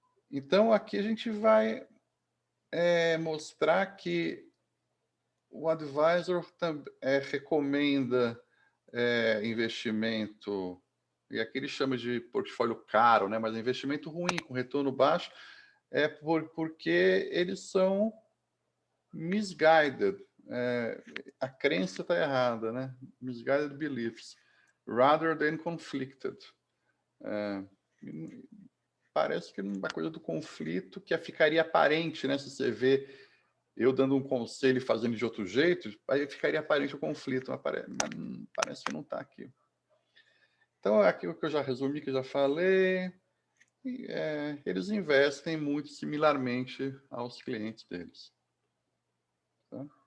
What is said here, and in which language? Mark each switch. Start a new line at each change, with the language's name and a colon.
Portuguese: Então aqui a gente vai mostrar que o advisor recomenda investimento, e aqui ele chama de portfólio caro, né? Mas investimento ruim, com retorno baixo, porque eles são misguided. A crença está errada, né?
English: Misguided beliefs, rather than conflicted.
Portuguese: Parece que uma coisa do conflito que ficaria aparente, né? Se você vê eu dando um conselho e fazendo de outro jeito, aí ficaria aparente o conflito, mas parece que não está aqui. Então, é aquilo que eu já resumi, que eu já falei. E, eles investem muito similarmente aos clientes deles. Tá?